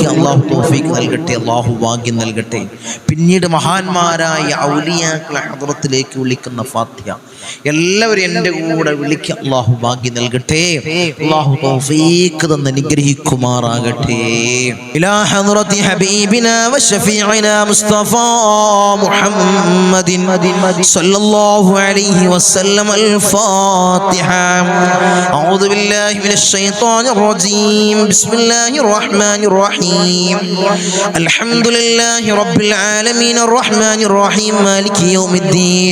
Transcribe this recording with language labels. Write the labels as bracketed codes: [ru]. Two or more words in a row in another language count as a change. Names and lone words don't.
[ml] അല്ലാഹു തൗഫീഖ് നൽകട്ടെ, അല്ലാഹു ഭാഗ്യം നൽകട്ടെ. പിന്നീട് മഹാന്മാരായ ഔലിയാക്കളെ ഹദ്റത്തിലേക്ക് വിളിക്കുന്ന ഫാത്തിഹ എല്ലാവരും എൻ്റെ കൂടെ വിളിക്കുക. അല്ലാഹു ഭാഗ്യം നൽകട്ടെ, അല്ലാഹു തൗഫീഖ് തന്ന് അനുഗ്രഹിക്കുമാറാകട്ടെ. [ar] إلى حضرة حبيبنا وشفيعنا مصطفى محمد صلى الله عليه وسلم. الفاتحة. أعوذ بالله من الشيطان الرجيم. بسم الله الرحمن الرحيم. الحمد لله رب العالمين الرحمن الرحيم مالك يوم الدين.